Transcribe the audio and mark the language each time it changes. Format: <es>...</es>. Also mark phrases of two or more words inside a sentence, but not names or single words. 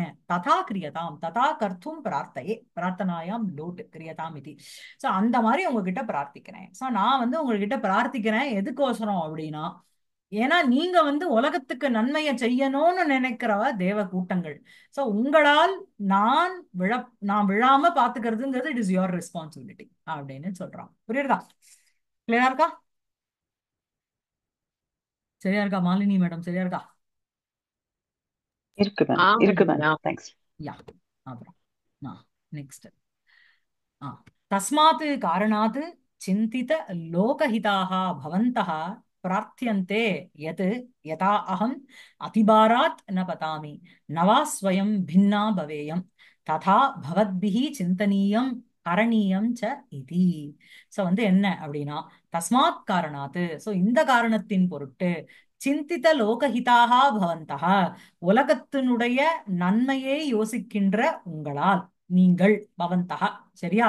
<sa>तथा क्रियताम् तथा कर्तुम् प्रार्थये प्रार्थनायाम् लोट् क्रियताम् இது.</sa> <ta>சோ அந்த மாதிரி உங்ககிட்ட பிரார்த்திக்கிறேன். சோ நான் வந்து உங்ககிட்ட பிரார்த்திக்கிறேன் எதுக்கோசரம் அப்படின்னா, ஏன்னா நீங்க வந்து உலகத்துக்கு நன்மையை செய்யணும்னு நினைக்கிறவ தேவ கூட்டங்கள். சோ உங்களால் நான் நான் விழாம பாத்துக்கிறதுங்கிறது</ta> <en>it is your responsibility</en> <ta>அப்படின்னு சொல்றான். புரியுதா? கிளியரா இருக்கா? சரியா இருக்கா மாலினி மேடம்? சரியா இருக்கா? இருக்கு மேம், இருக்கு மேம். தேங்க்ஸ். யா அப்புறம் நெக்ஸ்ட்</ta> <sa>तस्मात् कारणात् चिन्तित लोकहिताः भवन्तः प्रार्थ्यन्ते यत् यथा अहम् अतिभारात् न पतामि न वा स्वयं भिन्ना भवेयम् तथा भवद्भिः चिन्तनीयम् करणीयम् च इति.</sa> <ta>சோ வந்து என்ன அப்படின்னா</ta> <sa>तस्मात् कारणात्</sa> <ta>சோ இந்த காரணத்தின் பொருட்டு</ta> <sa>चिन्तित लोकहिताः भवन्तः</sa> <ta>உலகத்தினுடைய நன்மையை யோசிக்கின்ற உங்களால் நீங்கள் பவந்தக. சரியா?</ta>